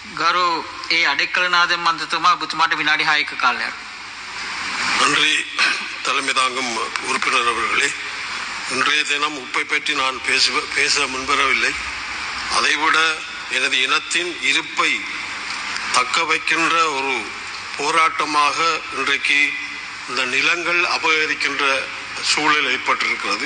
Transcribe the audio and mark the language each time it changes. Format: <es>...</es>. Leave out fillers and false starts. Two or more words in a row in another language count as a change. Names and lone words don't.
<si>ගරු ඒ අඩෙක්කලනාදෙන් මන්ත්‍රතුමා ඔබතුමාට විනාඩි 6ක කාලයක්.</si> <ta>நன்றி தலைமை தாங்கும் உறுப்பினர் அவர்களே. இன்றைய தினம் உப்பை பற்றி நான் பேச முன்வரவில்லை. அதைவிட எனது இனத்தின் இருப்பை தக்க வைக்கின்ற ஒரு போராட்டமாக இன்றைக்கு இந்த நிலங்கள் அபகரிக்கின்ற சூழல் ஏற்பட்டிருக்கிறது.</ta>